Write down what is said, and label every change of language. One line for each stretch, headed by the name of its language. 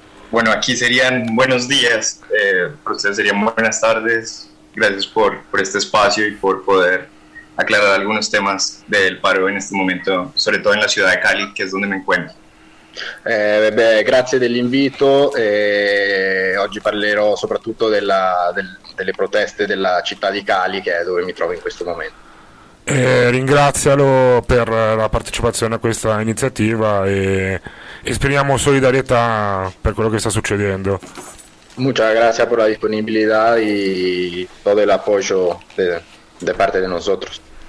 Spanish: Bueno, aquí serían buenos días, para ustedes serían buenas tardes. Gracias por este espacio y por poder aclarar algunos temas del paro en este momento, sobre todo en la ciudad de Cali, que es donde me encuentro.
Italian: Grazie dell'invito. Oggi parlerò soprattutto delle proteste della città di Cali, che è dove mi trovo in questo momento. Ringrazialo per la partecipazione a questa iniziativa e esprimiamo solidarietà per quello che sta succedendo.
Spanish: Muchas gracias por la disponibilidad y todo el apoyo de parte de nosotros.